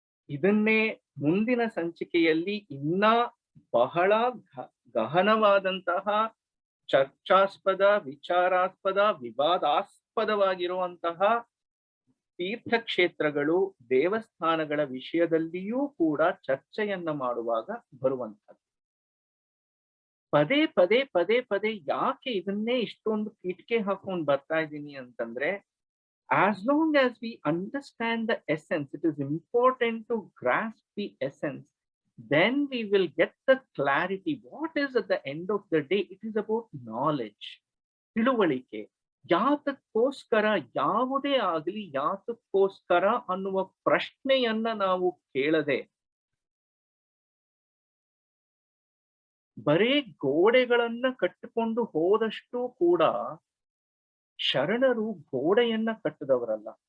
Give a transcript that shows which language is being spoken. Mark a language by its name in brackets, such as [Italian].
[Kannada] ಇದನ್ನೇ ಮುಂದಿನ ಸಂಚಿಕೆಯಲ್ಲಿ ಇನ್ನ ಬಹಳ ಗಹನವಾದಂತಹ ಚರ್ಚಾಸ್ಪದ, ವಿಚಾರಾಸ್ಪದ, ವಿವಾದಾಸ್ಪದವಾಗಿರುವಂತಹ ತೀರ್ಥಕ್ಷೇತ್ರಗಳು, ದೇವಸ್ಥಾನಗಳ ವಿಷಯದಲ್ಲಿಯೂ ಕೂಡ ಚರ್ಚೆಯನ್ನ ಮಾಡುವಾಗ ಬರುವಂತದ್ದು. ಪದೇ ಪದೇ ಪದೇ ಪದೇ ಯಾಕೆ ಇದನ್ನೇ ಇಷ್ಟೊಂದು ಕಿಟಕೆ ಹಾಕೊಂಡು ಬರ್ತಾ ಇದ್ದೀನಿ ಅಂತಂದ್ರೆ, [English] as long as we understand the essence, it is important to grasp the essence. Then we will get the clarity. What is at the end of the day? It is about knowledge. [Kannada] ತಿಳುವಳಿಕೆ. ಯಾತಕ್ಕೋಸ್ಕರ, ಯಾವುದೇ ಆಗಲಿ ಯಾತಕ್ಕೋಸ್ಕರ ಅನ್ನುವ ಪ್ರಶ್ನೆಯನ್ನ ನಾವು ಕೇಳದೆ ಬರೇ ಗೋಡೆಗಳನ್ನ ಕಟ್ಟಿಕೊಂಡು ಹೋದಷ್ಟು ಕೂಡ ಶರಣರು ಗೋಡೆಯನ್ನ ಕಟ್ಟದವರಲ್ಲ.